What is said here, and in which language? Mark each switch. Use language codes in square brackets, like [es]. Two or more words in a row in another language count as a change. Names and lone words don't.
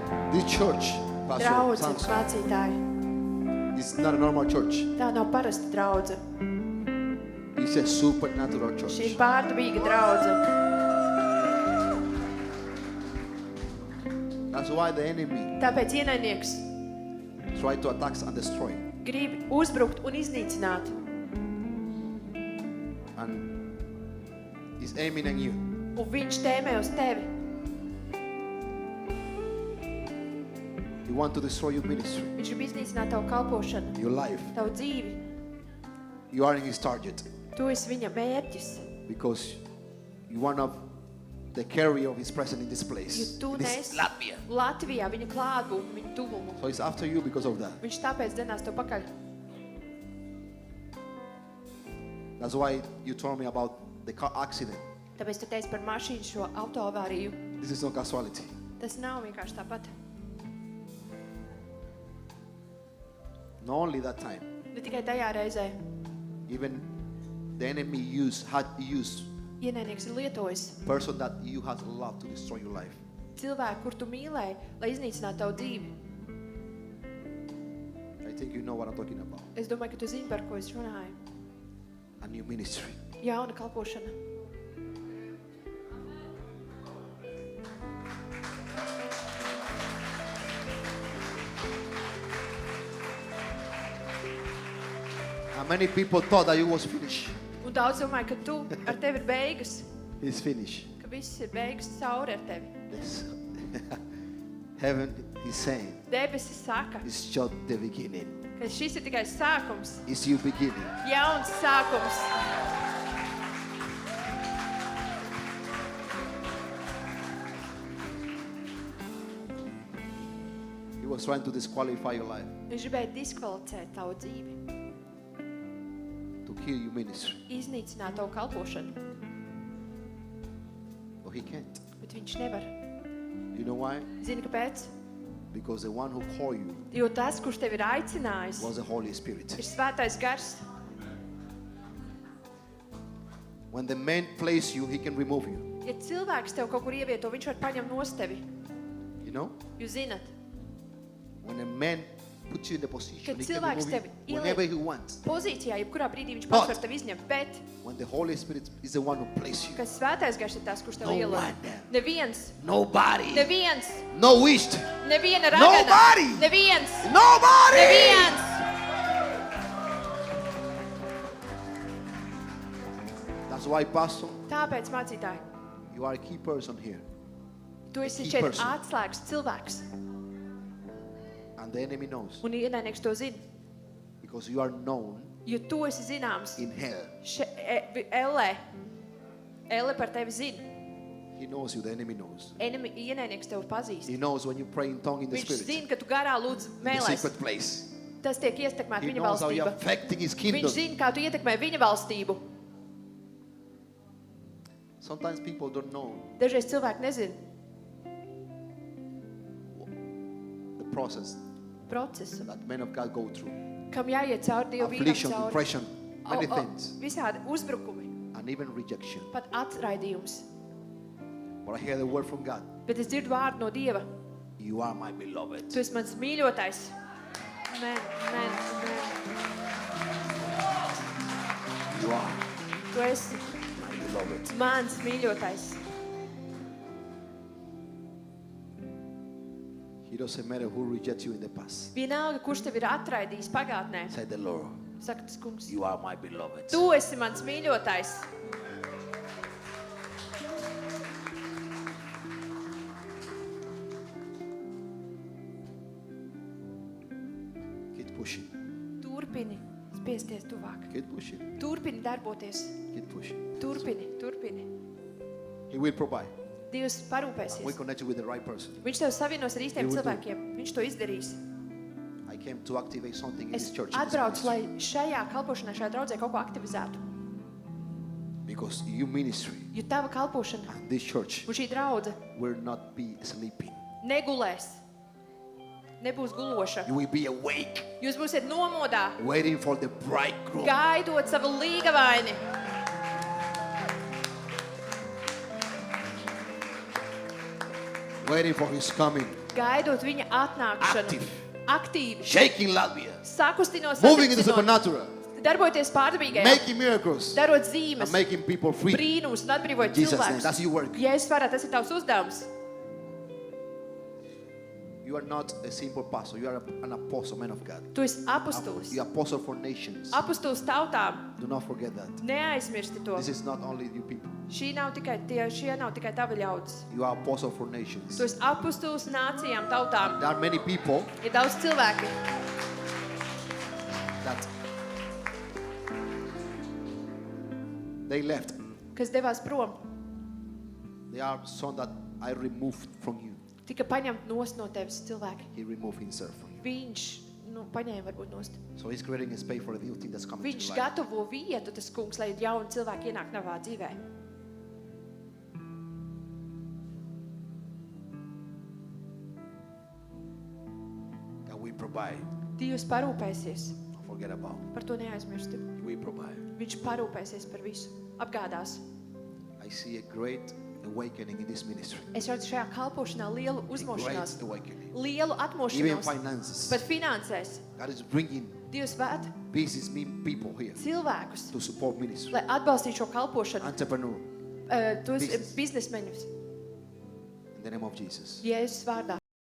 [en] This church, Pastor [lv] Draudze, [en] Samson, [lv] mācītāji, [en] is not a normal church. [lv] tā nav parasta draudze. [en] It's a supernatural [lv] Šī ir [en] church. [lv] pārdabīga draudze. [en] That's why the enemy [lv] Tāpēc ienaidnieks [en] try to attack and destroy. [lv] grib uzbrukt un iznīcināt. [en] And he's aiming at you. [lv] Un viņš tēmē uz tevi. [en] He wants to destroy your ministry, [lv] Viņš grib iznīcināt tavu kalpošanu, [en] your life. [lv] tavu dzīvi. [en] You are in his target [lv] Tu esi viņa mērķis. [en] because you are not the carrier of his presence in this [lv] Jo [en] place. [lv] tu [en] In this [lv] nesi [en] Latvia. [lv] Latvijā viņa klātbūtni, viņa tuvumu. [en] So he's after you because of that. [lv] Viņš tāpēc dzenās tev pakaļ. [en] That's why you told me about the car accident. [lv] Tāpēc tu teici par mašīnu šo autoavāriju. [en] This is no casualty. [lv] Tas nav vienkārši tāpat. [en] Not only that time, [lv] Ne tikai tajā reizē. [en] even the enemy had used [lv] Ienaidnieks ir lietojis [en] person that you had loved to destroy your life. [lv] cilvēku, kur tu mīlēji, lai iznīcinātu tavu dzīvi. [en] I think you know what I'm talking about. [lv] Es domāju, ka tu zini, par ko es runāju. [en] A new ministry. [lv] Jauna kalpošana. [en] And many people thought that it was finished. [lv] Un daudz domāju, ka tu ar tevi ir beigas, [en] It's finished. [lv] ka viss ir beigas cauri ar tevi. [en] Yes. Heaven is saying, [lv] Debesis saka, [en] it's just the beginning. [lv] ka šis ir tikai sākums, [en] It's your beginning. [lv] jauns sākums. [en] He was trying to disqualify your life, [lv] Viņš gribēja diskvalificēt tavu dzīvi, [en] to kill your ministry. [lv] iznīcināt tavu kalpošanu, [en] But he can't. [lv] bet viņš nevar. [en] You know why? [lv] Zini, kāpēc? [en] Because the one who called you [lv] Jo tas, kurš tevi ir aicinājis, [en] was the Holy Spirit. [lv] ir svētais gars. [en] When the man places you, he can remove you. [lv] Ja cilvēks tev kaut kur ievieto, viņš var paņemt nost tevi. [en] You know? [lv] Jūs zinat, [en] When a man puts you in the position, [lv] Kad [en] he can [lv] cilvēks [en] remove you [lv] tevi [en] whenever he wants. [lv] pozīcijā, jebkurā brīdī viņš [en] But- [lv] pats var tevi izņemt, bet [en] When the Holy Spirit is the one who places you. [lv] kas svētais gars ir tas, kurš tev [en] No [lv] ielūdz. [en] one. [lv] Neviens, [en] Nobody. [lv] neviens, [en] No wished. [lv] neviena ragana. [en] Nobody. [lv] Neviens, [en] Nobody. [lv] neviens. [en] That's why, Pastor, [lv] Tāpēc, mācītāji, [en] you are a key person here. [lv] tu esi [en] key [lv] šeit [en] person. [lv] atslēgas cilvēks. [en] And the enemy knows. [lv] Un ienaidnieks to zina, [en] Because you are known [lv] jo tu esi zināms. [en] in hell. [lv] Elle par tevi zina. [en] He knows you. The enemy knows. [lv] Ienaidnieks tevi pazīst. [en] He knows when you pray in tongue in the [lv] Viņš [en] spirit. [lv] zina, ka tu garā lūdz [en] In the [lv] mēlēs. [en] secret place. [lv] Tas tiek ietekmēt [en] He [lv] viņa [en] knows how you're [lv] valstība. [en] affecting his [lv] Viņš [en] kingdom. [lv] zina, kā tu ietekmē viņa valstību. [en] Sometimes people don't know [lv] Dažreiz cilvēki nezina [en] the process [lv] procesu, [en] that men of God go through. [lv] kam jāiet cauri Dievu vīram [en] Affliction, [lv] cauri. [en] depression, many things. [lv] Visādi uzbrukumi, [en] And even rejection. [lv] pat atraidījums. [en] But I hear the word from God. [lv] Bet es dzirdu vārdu no Dieva. [en] You are my beloved. [lv] Tu esi mans mīļotais. [en] Amen, amen, amen. You are [lv] Tu esi [en] my beloved. [lv] mans mīļotais. [en] It doesn't matter who rejects you in the past. [lv] Vienalga, kurš tevi ir atraidījis pagātnē, [en] Said the Lord. [lv] saka tas kungs. [en] You are my beloved. [lv] Tu esi mans mīļotais. [en] Keep pushing. [lv] Turpini spiesties tuvāk. [en] Keep pushing. [lv] Turpini darboties. [en] Keep pushing. [lv] Turpini. [en] He will provide. [lv] Dievs [en] We [lv] parūpēsies. [en] connect you with the right person. [lv] Viņš tev savienos ar īstiem [en] He will do. [lv] cilvēkiem. Viņš to izdarīs. [en] I came to activate something in [lv] Es [en] this church. in this [lv] atbraucu, [en] ministry. [lv] lai šajā kalpošanā, šajā draudzē kaut ko aktivizētu. [en] Because your ministry [lv] Jo tava kalpošana [en] and this church [lv] un šī draudze [en] will not be sleeping. [lv] negulēs. Nebūs guloša. [en] You will be awake, [lv] Jūs būsiet nomodā, [en] waiting for the bridegroom. [lv] gaidot savu līgavaini. [en] Waiting for his coming. [lv] gaidot viņa atnākšanu, [en] Active. [lv] aktīvi, [en] Shaking Latvia. [lv] sakustinot, [en] Moving in the [lv] satricinot, [en] supernatural. [lv] darbojoties pārdabīgajā, [en] Making miracles. [lv] darot zīmes, [en] And making people free. [lv] brīnums un atbrīvot [en] Jesus' name. [lv] cilvēkus. [en] That's your work. [lv] Jēzus vārdā, tas ir tavs uzdevums. [en] You are not a simple pastor. You are an apostle, man of God. [lv] Tu esi apustulis. [en] You are apostle for nations. [lv] Apustulis tautām. [en] Do not forget that. [lv] Neaizmirsti to. [en] This is not only you people. [lv] Šie nav tikai tavi ļaudis. [en] You are apostle for nations. [lv] Tu esi apustulis nācijām, tautām. [en] There are many people [lv] Ir daudz cilvēki, [en] that they left. [lv] kas devās prom. [en] There are some that I removed from you. [lv] Tika paņemt nost no tevis cilvēki. [en] He removed himself from you. [lv] Viņš, paņēma varbūt nost. [en] So he's creating a space for a new thing that's coming to [lv] Viņš [en] your life. [lv] gatavo vietu, tas kungs, lai jauni cilvēki ienāk tavā dzīvē. [en] That we provide. [lv] Dievs parūpēsies. [en] Don't forget about. [lv] Par to neaizmirsti. [en] We provide. [lv] Viņš parūpēsies par visu. Apgādās. [en] I see a great awakening in this ministry. [lv] Es redzu šajā kalpošanā lielu [en] A [lv] uzmošanās. [en] great awakening. [lv] Lielu [en] Even [lv] atmošanos. [en] finances. [lv] Par finansēs. [en] God is bringing [lv] Dievs vēd [en] business people here [lv] cilvēkus, [en] to support ministry. [lv] lai atbalstītu šo kalpošanu. [en] Entrepreneur. [lv] Tos [en] Business. [lv] biznesmeņus. [en] In the name of Jesus. [lv] Jēzus vārdā.